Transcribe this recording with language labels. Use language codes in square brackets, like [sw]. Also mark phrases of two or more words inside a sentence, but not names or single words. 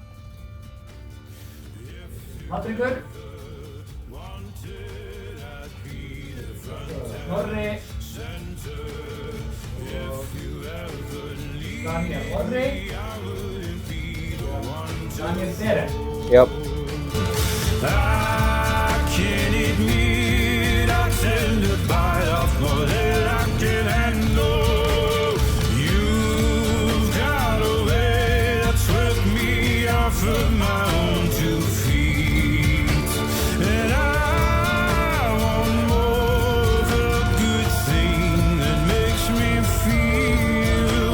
[is] Patríkur. Snorri og Daniel Orri og Daniel Sere. Já. [en] I can't admit I tend to bite off more than I can handle. You've got a way that swept me off of my own 2 feet, and I want more of a good thing that makes me feel.